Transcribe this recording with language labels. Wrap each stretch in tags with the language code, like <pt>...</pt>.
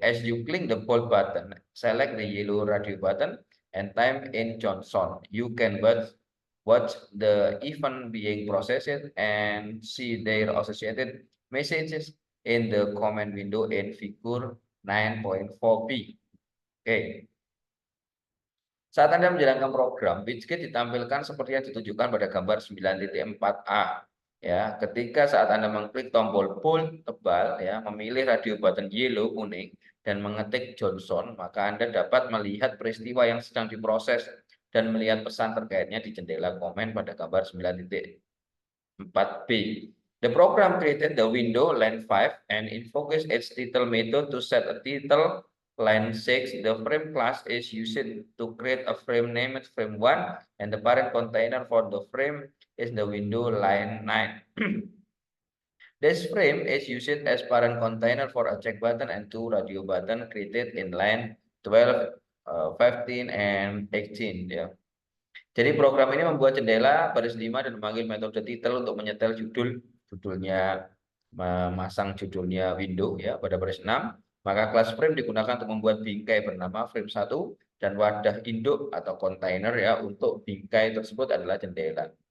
<en>As you click the bold button, select the yellow radio button and type in Johnson. You can watch the event being processed and see their associated messages in the comment window in figure 9.4b.</en> <id>Oke. Saat Anda menjalankan program, widget ditampilkan seperti yang ditunjukkan pada gambar 9.4a. Ya, ketika saat Anda mengklik tombol bold tebal, ya, memilih radio button yellow kuning dan mengetik Johnson, maka Anda dapat melihat peristiwa yang sedang diproses dan melihat pesan terkaitnya di jendela komen pada gambar 9.4b.</id> <en>The program created the window line 5 and invokes its title method to set a title. Line 6, the frame class is used to create a frame named frame 1 and the parent container for the frame is the window line 9. This frame is used as parent container for a check button and 2 radio button created in line 12, 15, and 18.</en> <id>Ya. Jadi program ini membuat jendela baris 5 dan memanggil metode title untuk menyetel judulnya, memasang judulnya window ya pada baris 6. Maka kelas frame digunakan untuk membuat bingkai bernama frame 1 dan wadah induk atau container ya untuk bingkai tersebut adalah jendela.</id>